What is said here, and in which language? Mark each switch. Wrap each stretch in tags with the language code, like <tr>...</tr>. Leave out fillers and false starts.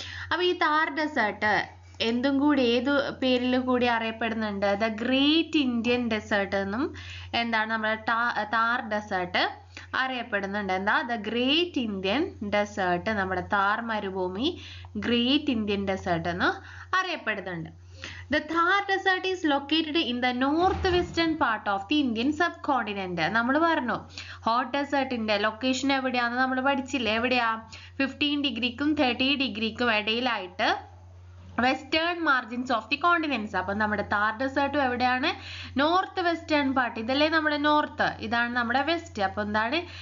<ml>അപ്പോൾ ഈ താർ ഡെസേർട്ട് ഏതു പേരിൽ കൂടി അറിയപ്പെടുന്നുണ്ട്? ദ ഗ്രേറ്റ് ഇന്ത്യൻ ഡെസേർട്ട് എന്നും നമ്മുടെ താർ ഡെസേർട്ട് അറിയപ്പെടുന്നുണ്ട്. ദ ഗ്രേറ്റ് ഇന്ത്യൻ ഡെസേർട്ട്, നമ്മുടെ താർ മരുഭൂമി ഗ്രേറ്റ് ഇന്ത്യൻ ഡെസേർട്ട് എന്ന് അറിയപ്പെടുന്നുണ്ട്.</ml> <en>The Thar Desert is located in the northwestern part of the Indian subcontinent.</en> <ml>നമ്മൾ പറഞ്ഞു ഹോട്ട് ഡെസേർട്ടിന്റെ ലൊക്കേഷൻ എവിടെയാണെന്ന് നമ്മൾ പഠിച്ചില്ലേ? എവിടെയാ? 15 ഡിഗ്രിക്കും 30 ഡിഗ്രിക്കും ഇടയിലായിട്ട് western margins of the continents. അപ്പം നമ്മുടെ താർ ഡെസേർട്ടും എവിടെയാണ്? North western part. ഇതല്ലേ നമ്മുടെ നോർത്ത്, ഇതാണ് നമ്മുടെ വെസ്റ്റ്. അപ്പൊ എന്താണ്?</ml>